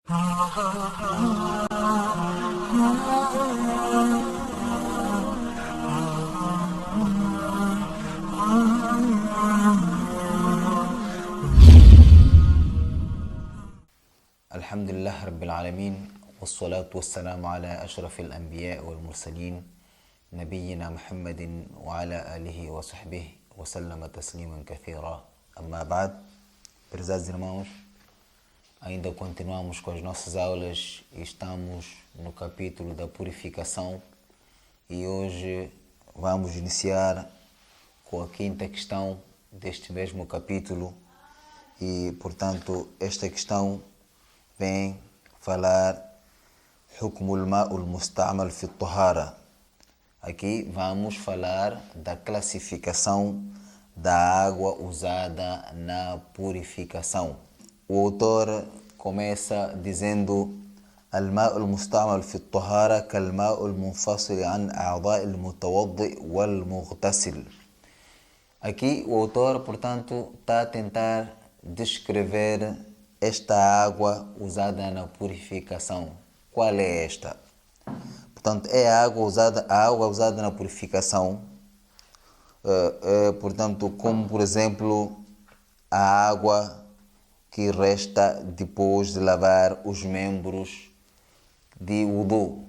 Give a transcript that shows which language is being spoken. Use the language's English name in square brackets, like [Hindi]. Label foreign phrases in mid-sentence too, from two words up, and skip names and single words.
[Arabic] الحمد لله رب العالمين، والصلاة والسلام على أشرف الأنبياء والمرسلين نبينا محمد وعلى آله وصحبه وسلم تسليما كثيرا. أما بعد, [Portuguese] prezados irmãos, ainda continuamos com as nossas aulas e estamos no capítulo da purificação e hoje vamos iniciar com a quinta questão deste mesmo capítulo e, portanto, esta questão vem falar [Arabic] حكم الماء المستعمل في الطهارة. [Portuguese] Aqui vamos falar da classificação da água usada na purificação. O autor começa dizendo: [Arabic] الماء المستعمل في الطهارة كالماء المنفصل عن أعضاء المتوضئ والمغتسل. [Portuguese] Aqui o autor, portanto, está a tentar descrever esta água usada na purificação. Qual é esta? Portanto, é a água usada na purificação, portanto, como por exemplo a água que resta depois de lavar os membros de wudu.